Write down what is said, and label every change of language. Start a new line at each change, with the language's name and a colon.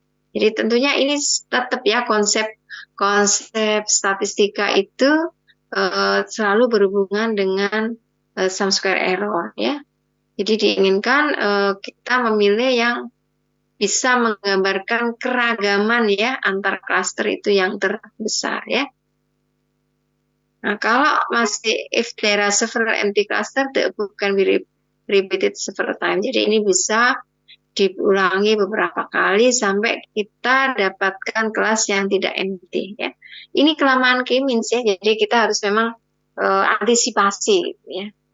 Indonesian: Jadi tentunya ini tetap ya konsep statistika itu selalu berhubungan dengan sum square error ya. Jadi diinginkan kita memilih yang bisa menggambarkan keragaman ya antar klaster itu yang terbesar ya.
English: Nah, kalau masih if there are several empty cluster, the above can be repeated several times.
Indonesian: Jadi ini bisa diulangi beberapa kali sampai kita dapatkan kelas yang tidak empty ya. Ini kelamaan K-means ya. Jadi kita harus memang antisipasi gitu ya.